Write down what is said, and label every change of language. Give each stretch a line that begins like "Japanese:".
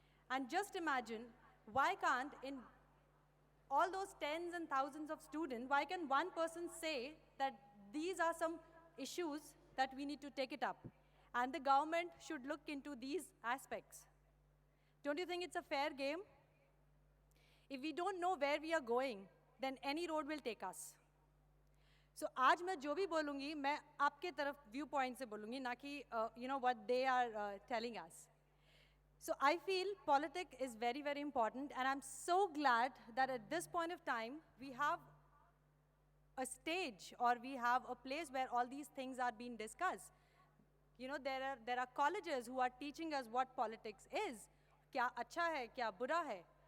English: And just imagine, why can't, in all those tens and thousands of students, why can one person say that these are some issues that we need to take it up? And the government should look into these aspects. Don't you think it's a fair game? If we don't know where we are going, then any road will take us. So
Hindi: आज मैं जो भी बोलूँगी, मैं आपके तरफ view point से बोलूँगी, ना कि
English: what they are telling us. So I feel politics is very, very important, and I'm so glad that at this point of time, we have a stage or we have a place where all these things are being discussed. There are colleges who are teaching us what politics is,
Hindi: kya acha hai, kya bura hai.